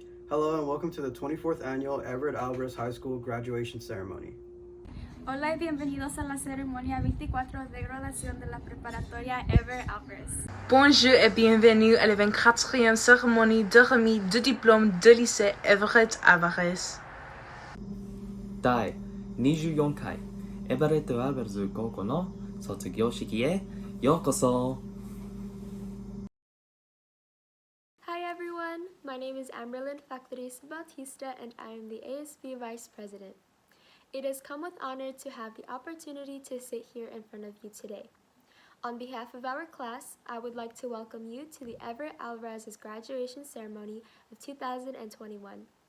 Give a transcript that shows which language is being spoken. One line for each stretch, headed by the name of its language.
English: Hello and welcome to the 24th annual Everett Alvarez High School graduation ceremony.
Spanish: Hola y bienvenidos a la ceremonia 24 de graduación de la preparatoria Everett Alvarez.
French: Bonjour et bienvenue à la 24e cérémonie de remise de diplôme de lycée Everett Alvarez.
Japanese: 第24回エバレット・アルバレズ高校の卒業式へようこそ。
English: Hi everyone, my name is Amberlyn Factoris Bautista and I am the ASB Vice President. It has come with honor to have the opportunity to sit here in front of you today. On behalf of our class, I would like to welcome you to the Everett Alvarez's graduation ceremony of 2021.